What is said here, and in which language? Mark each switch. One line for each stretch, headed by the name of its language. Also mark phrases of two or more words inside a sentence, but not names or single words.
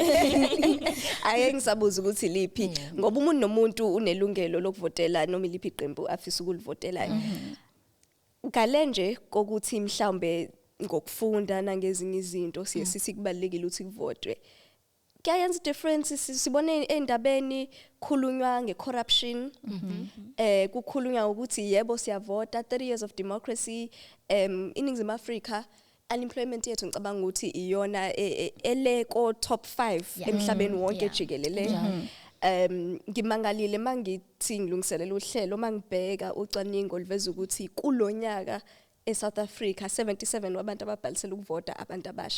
Zulu: Ake ngisabuza ukuthi liphi ngoba umuntu nomuntu unelungelo lokuvotela noma iliphi iqembu afisa ukulivotela. Ngale nje kokuthi mhlawumbe ngokufunda nangezinye izinto sithi kubalekile ukuthi kuvotwe. Kuyayenza difference sibone endabeni khulunywa ngecorruption kukhulunywa ukuthi yebo siyavota
English: 30 years of democracy
Zulu: iningizimu Africa unemployment yethu ngicabanga ukuthi iyona eleko top 5 emhlabeni wonke jikelele. Ngimangalile mangithi ngilungiselela uhlelo mangibheka ucwaningo liveza ukuthi kulonyaka eSouth Africa 77 wabantu ababhalisela ukuvota abantu abasha.